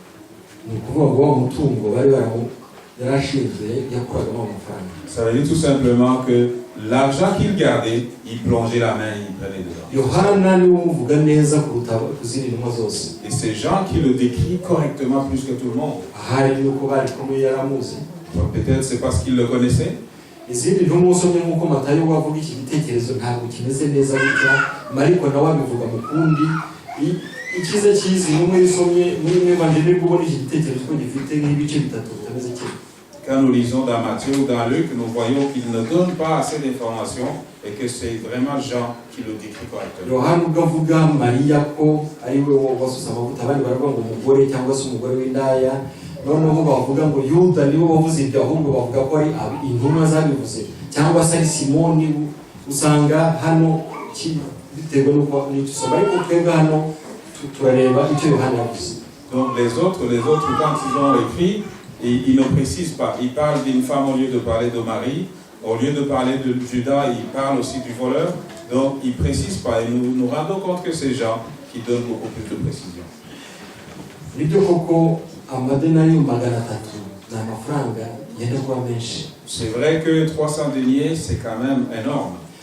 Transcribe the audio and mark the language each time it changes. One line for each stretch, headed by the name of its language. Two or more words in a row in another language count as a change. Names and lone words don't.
French: Ça veut dire tout simplement que l'argent qu'il gardait, il plongeait la main et il prenait dedans. Et c'est Jean qui le décrit correctement plus que tout le monde. Peut-être c'est parce qu'il le connaissait.
Kinyarwanda: Izindi ntumusomye nk'uko Matayo wavuga iki gitekerezo ntabwo kimeze neza bitya, Mariko nawe abivuga mu kundi. Ikize cyizi n'umwe isomye muri mwe bandene kubona iki gitekerezo ko gifite nk'ibice bitatu bitameze kimwe.
French: Quand nous lisons dans Matthieu ou dans Luc, nous voyons qu'il ne donne pas assez d'informations et que c'est vraiment Jean qui le décrit correctement.
Kinyarwanda: Yohana ugavuga Mariya ko ari we wasusa amavuta, abandi baravuga ngo umugore cyangwa se umugore w'indaya. Noneho bavuga ngo Yuda niwe wavuze ibyo, ahubwo bavuga ko ari intumwa zabivuze, cyangwa se ari Simoni. Usanga hano bitewe n'uko nitusoma, ariko twebwe hano turareba icyo Yohana yavuze.
French: Donc les autres quand ils ont écrit, ils ne précisent pas. Ils parlent d'une femme au lieu de parler de Marie, au lieu de parler de Judas, ils parlent aussi du voleur. Donc ils ne précisent pas et nous nous rendons compte que c'est Jean qui donne beaucoup plus de précision. C'est vrai que 300 deniers, c'est quand même énorme.